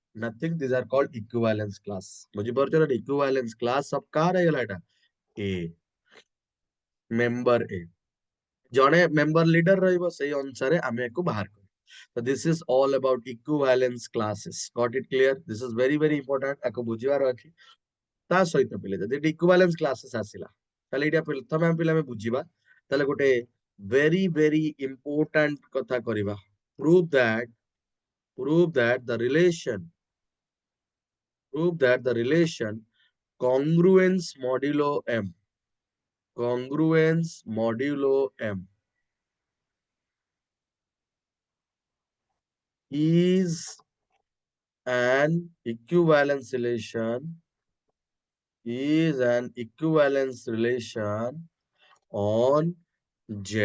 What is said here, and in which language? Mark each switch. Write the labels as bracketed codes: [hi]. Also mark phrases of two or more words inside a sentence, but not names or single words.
[en] nothing these are called equivalence class [or] ବୁଝିପାରୁଛ ନା [en] equivalence class of [or] କାହାର ହେଇଗଲା ଏଟା [en] A member A [or] ଜଣେ [en] member leader [or] ରହିବ ସେଇ ଅନୁସାରେ ଆମେ ୟାକୁ ବାହାର କରିବା [en] so this is all about equivalence classes got it clear this is very important [or] ୟାକୁ ବୁଝିବାର ଅଛି ତା ସହିତ ପିଲେ ଯଦି [en] equivalence classes [or] ଆସିଲା ତାହେଲେ ଏଇଟା ପ୍ରଥମେ ଆମେ ପିଲା ଆମେ ବୁଝିବା ତାହେଲେ ଗୋଟେ [en] very important [or] କଥା କରିବା [en] prove that the relation congruence modulo m. Congruence modulo m is an equivalence relation on Z.